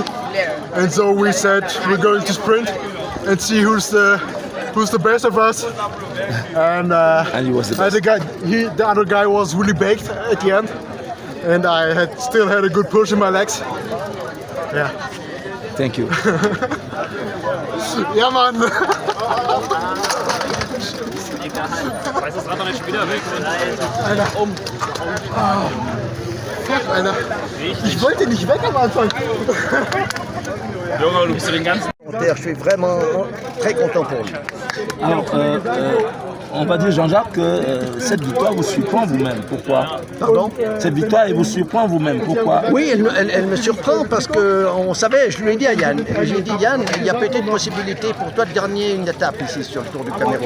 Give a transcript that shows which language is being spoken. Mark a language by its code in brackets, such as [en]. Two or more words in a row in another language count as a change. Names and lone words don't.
[en] And so we said we're going to sprint and see who's the best of us. And he was the best. The other guy was really baked at the end, and I still had a good push in my legs. Yeah. Thank you. [de] Ja, Mann. Weiß das Rad noch nicht wieder weg? Fuck, Alter. Ich wollte nicht weg am Anfang. Junge, du bist den ganzen... [fr] Je suis vraiment très content pour lui. Alors, on va dire, Jean-Jacques, que cette victoire vous surprend vous-même. Pourquoi? Pardon? Cette victoire, elle vous surprend vous-même. Pourquoi? Oui, elle me surprend parce qu'on savait, je lui ai dit à Yann, j'ai dit Yann, il y a peut-être une possibilité pour toi de gagner une étape ici sur le Tour du Cameroun.